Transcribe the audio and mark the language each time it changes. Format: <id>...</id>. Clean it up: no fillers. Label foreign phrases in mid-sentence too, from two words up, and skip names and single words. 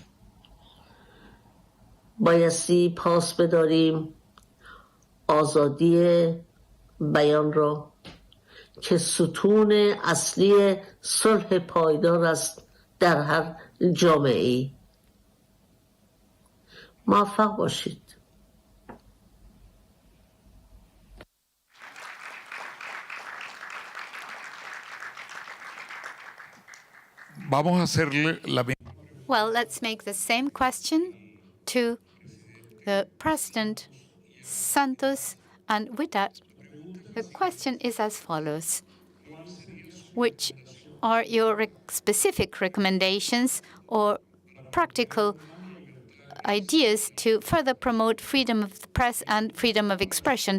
<fa>بایستی پاس بداریم آزادی بیان را که ستون اصلی صلح پایدار است در هر جامعه‌ای. موفق باشید.</fa> <es>Vamos a hacerle la</es> <en>Well, let's make the same question to the President Santos, and with that, the question is as follows. Which are your specific recommendations or practical ideas to further promote freedom of the press and freedom of expression?</en>